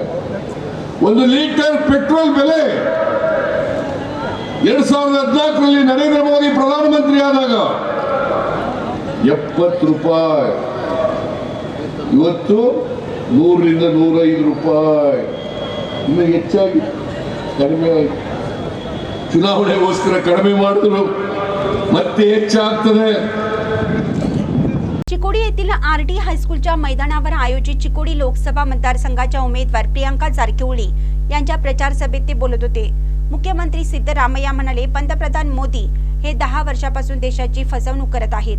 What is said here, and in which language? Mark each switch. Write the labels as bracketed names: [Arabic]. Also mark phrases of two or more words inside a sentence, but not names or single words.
[Kannada] 1 ಲೀಟರ್ ಪೆಟ್ರೋಲ್ ಬೆಲೆ 2014ರಲ್ಲಿ ನರೇಂದ್ರ ಮೋದಿ ಪ್ರಧಾನಮಂತ್ರಿ ಆದಾಗ 70 ರೂಪಾಯಿ. ಇವತ್ತು 100ರಿಂದ 105 ರೂಪಾಯಿ. ಇನ್ನು ಹೆಚ್ಚಾಗಿ ಕಡಿಮೆ ಆಯಿತು. ಚುನಾವಣೆಗೋಸ್ಕರ ಕಡಿಮೆ ಮಾಡಿದ್ರು, ಮತ್ತೆ ಹೆಚ್ಚಾಗ್ತದೆ. [Marathi] चिकोडी येथील आरटी हायस्कूलच्या मैदानावर आयोजित चिकोडी लोकसभा मतदारसंघाच्या उमेदवार प्रियांका जारकिहोळी यांच्या प्रचार सभेत ते बोलत होते. मुख्यमंत्री सिद्धरामय्या म्हणाले, पंतप्रधान मोदी हे 10 वर्षापासून देशाची फसवणूक करत आहेत.